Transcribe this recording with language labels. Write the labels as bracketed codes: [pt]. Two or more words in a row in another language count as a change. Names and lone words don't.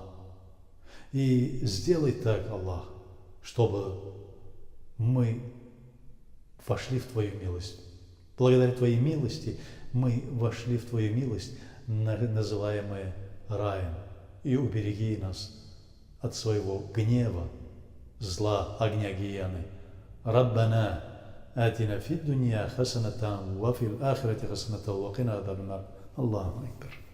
[ru] И сделай так, Аллах, чтобы мы вошли в Твою милость. Благодаря Твоей милости мы вошли в Твою милость, называемое раем, и убереги нас от своего гнева, зла, огня гиены. [ar] ربنا آتنا في الدنيا حسنة وفي الآخرة حسنة وقنا عذاب النار. الله أكبر.